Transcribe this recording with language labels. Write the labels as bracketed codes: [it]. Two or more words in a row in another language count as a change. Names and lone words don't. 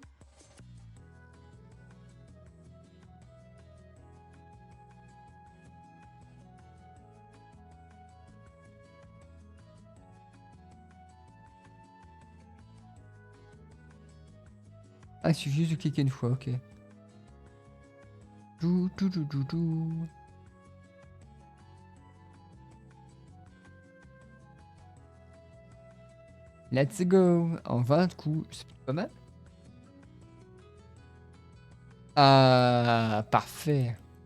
[fr] Ah, il suffit juste de cliquer une fois, ok. Dou, dou, dou, dou, dou. [en] Let's go. [fr] En 20 coups, c'est pas mal. Ah, parfait.